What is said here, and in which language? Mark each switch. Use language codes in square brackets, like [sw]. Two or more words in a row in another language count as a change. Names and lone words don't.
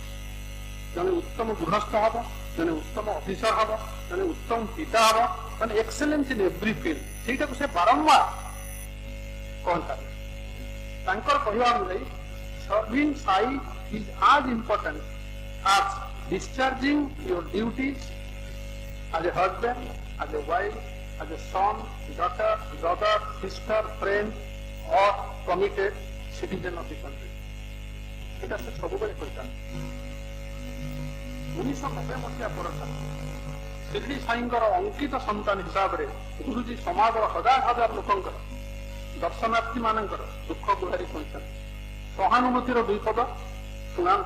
[or] ଜଣେ ଉତ୍ତମ ଗୃହସ୍ଥ ହବ, ଜଣେ ଉତ୍ତମ ଅଫିସର ହବ, ଜଣେ ଉତ୍ତମ ପିତା ହବ, ମାନେ [en] excellence in every field, [or] ସେଇଟାକୁ ସେ ବାରମ୍ବାର କହନ୍ତି। ତାଙ୍କର କହିବା ଅନୁଯାୟୀ [en] serving Sai is as important as discharging your duties as a husband, as a wife, as a son, daughter, brother, sister, friend or committed citizen of the country. [or] ଏଇଟା ସେ ସବୁବେଳେ କହିଥାନ୍ତି। 1990 ମସିହା ପରଠାରୁ ଶିରଡି ସାଇଙ୍କର ଅଙ୍କିତ ସନ୍ତାନ ହିସାବରେ ଗୁରୁଜୀ ସମାଜର ହଜାର ହଜାର ଲୋକଙ୍କର, ଦର୍ଶନାର୍ଥୀ ମାନଙ୍କର ଦୁଃଖ ଗୁହାରି କହିଛନ୍ତି। ସହାନୁଭୂତିର ଦୁଇ ପଦ ଶୁଣାନ୍ତି।